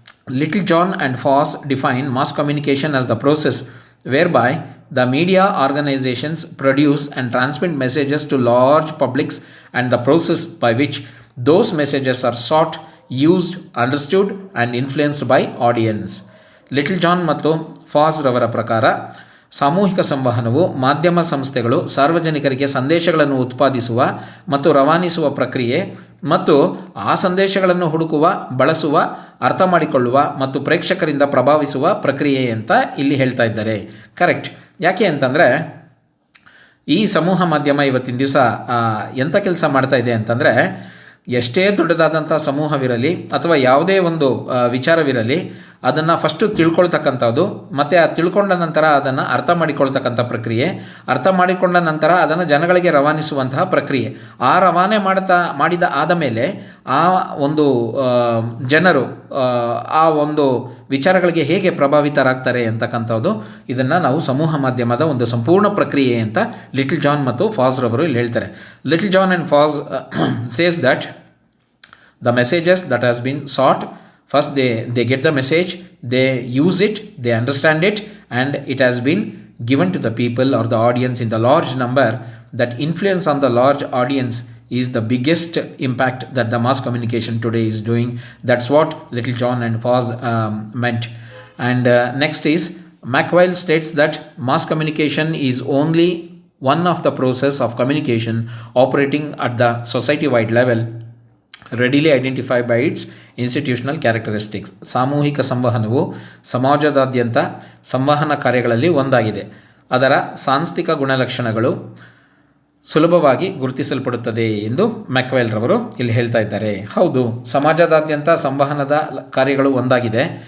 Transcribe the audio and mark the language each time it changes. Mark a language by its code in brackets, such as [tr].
[en] Little John and Foss define mass communication as the process whereby the media organizations produce and transmit messages to large publics, and the process by which those messages are sought, used, understood and influenced by audience. [kn] Little John ಮತ್ತು ಫಾಸ್ ರವರ ಪ್ರಕಾರ ಸಾಮೂಹಿಕ ಸಂವಹನವು ಮಾಧ್ಯಮ ಸಂಸ್ಥೆಗಳು ಸಾರ್ವಜನಿಕರಿಗೆ ಸಂದೇಶಗಳನ್ನು ಉತ್ಪಾದಿಸುವ ಮತ್ತು ರವಾನಿಸುವ ಪ್ರಕ್ರಿಯೆ ಮತ್ತು ಆ ಸಂದೇಶಗಳನ್ನು ಹುಡುಕುವ, ಬಳಸುವ, ಅರ್ಥ ಮಾಡಿಕೊಳ್ಳುವ ಮತ್ತು ಪ್ರೇಕ್ಷಕರಿಂದ ಪ್ರಭಾವಿಸುವ ಪ್ರಕ್ರಿಯೆ ಅಂತ ಇಲ್ಲಿ ಹೇಳ್ತಾ ಇದ್ದಾರೆ. ಕರೆಕ್ಟ್. ಯಾಕೆ ಅಂತಂದರೆ ಈ ಸಮೂಹ ಮಾಧ್ಯಮ ಇವತ್ತಿನ ದಿವಸ ಎಂಥ ಕೆಲಸ ಮಾಡ್ತಾ ಇದೆ ಅಂತಂದರೆ, ಎಷ್ಟೇ ದೊಡ್ಡದಾದಂಥ ಸಮೂಹವಿರಲಿ ಅಥವಾ ಯಾವುದೇ ಒಂದು ವಿಚಾರವಿರಲಿ, ಅದನ್ನು ಫಸ್ಟು ತಿಳ್ಕೊಳ್ತಕ್ಕಂಥದ್ದು ಮತ್ತು ಆ ತಿಳ್ಕೊಂಡ ನಂತರ ಅದನ್ನು ಅರ್ಥ ಮಾಡಿಕೊಳ್ತಕ್ಕಂಥ ಪ್ರಕ್ರಿಯೆ, ಅರ್ಥ ಮಾಡಿಕೊಂಡ ನಂತರ ಅದನ್ನು ಜನಗಳಿಗೆ ರವಾನಿಸುವಂತಹ ಪ್ರಕ್ರಿಯೆ. ಆ ರವಾನೆ ಮಾಡಿದ ಆದ ಮೇಲೆ ಆ ಒಂದು ಜನರು ಆ ಒಂದು ವಿಚಾರಗಳಿಗೆ ಹೇಗೆ ಪ್ರಭಾವಿತರಾಗ್ತಾರೆ ಅಂತಕ್ಕಂಥದ್ದು, ಇದನ್ನು ನಾವು ಸಮೂಹ ಮಾಧ್ಯಮದ ಒಂದು ಸಂಪೂರ್ಣ ಪ್ರಕ್ರಿಯೆ ಅಂತ ಲಿಟಲ್ ಜಾನ್ ಮತ್ತು ಫಾಸ್ ರವರು ಇಲ್ಲಿ ಹೇಳ್ತಾರೆ. [en] Little John and Foss says that the messages that has been sought, first they get the message, they use it, they understand it, and it has been given to the people or the audience in the large number. That influence on the large audience is the biggest impact that the mass communication today is doing. That's what Little John and Foss meant. And next is, McWhile states that mass communication is only one of the process of communication operating at the society-wide level, readily identify by its institutional characteristics. [kn] ಸಾಮೂಹಿಕ ಸಂವಹನವು ಸಮಾಜದಾದ್ಯಂತ ಸಂವಹನ ಕಾರ್ಯಗಳಲ್ಲಿ ಒಂದಾಗಿದೆ. ಅದರ ಸಾಂಸ್ಥಿಕ ಗುಣಲಕ್ಷಣಗಳು ಸುಲಭವಾಗಿ ಗುರುತಿಸಲ್ಪಡುತ್ತದೆ ಎಂದು ಮ್ಯಾಕ್ವೆಲ್ ರವರು ಇಲ್ಲಿ ಹೇಳ್ತಾ ಇದ್ದಾರೆ. ಹೌದು, ಸಮಾಜದಾದ್ಯಂತ ಸಂವಹನದ ಕಾರ್ಯಗಳು ಒಂದಾಗಿದೆ.